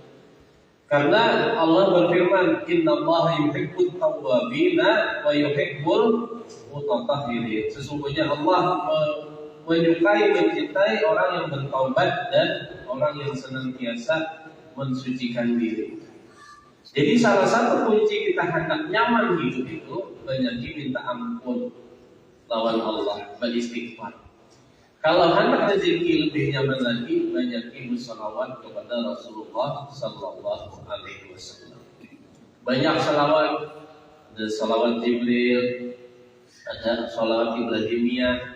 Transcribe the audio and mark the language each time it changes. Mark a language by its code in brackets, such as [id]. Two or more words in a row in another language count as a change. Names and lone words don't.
[id] Karena Allah berfirman, [ar] إن الله يحب التوابين ويحب المتطهرين. [id] Sesungguhnya Allah menyukai, mencintai orang yang bertaubat dan orang yang senantiasa mensucikan diri. Jadi salah satu kunci kita hendak nyaman hidup itu banyak minta ampun lawan Allah, beristighfar. Kalau hendak rezeki lebih nyaman lagi, banyak bersalawat kepada Rasulullah [ar] صلى الله عليه وسلم. [id] Banyak salawat, ada salawat Jibril, ada salawat Ibrahimiyah.